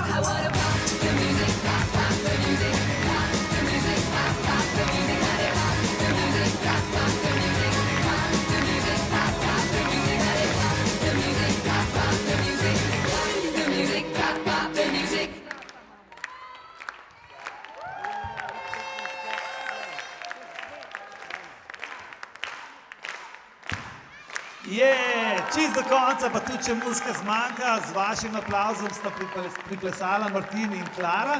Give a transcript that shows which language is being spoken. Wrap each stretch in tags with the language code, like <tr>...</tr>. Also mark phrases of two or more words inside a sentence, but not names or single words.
<en>I wanna pop the music, pop, pop the music, pop the music, pop, pop the music, honey, pop the music, pop, pop the music, pop the music, pop, pop the music, honey, pop the music, pop, pop the music, pop the music, pop, pop the music.</en> <sl>Čist do konca, pa tudi če muzika zmanjka, z vašim aplavzom sta priplesala Martin in Klara.</sl>